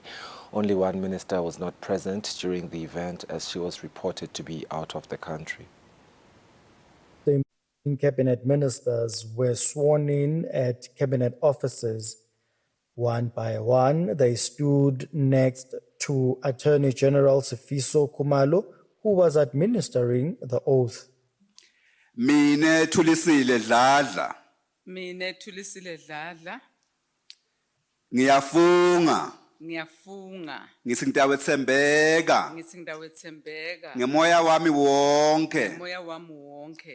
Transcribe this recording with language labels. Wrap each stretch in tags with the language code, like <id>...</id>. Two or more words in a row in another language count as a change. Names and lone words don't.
<en>Only one minister was not present during the event, as she was reported to be out of the country. The cabinet ministers were sworn in at cabinet offices. One by one, they stood next to Attorney General Sifiso Khumalo, who was administering the oath.</en> <ss>Mine Thulisile Dladla Mine Thulisile Dladla ngiyafunga ngiyafunga ngithi ngitawethembeka ngithi ngidawethembeka ngemoya wami wonke moya wami wonke</ss>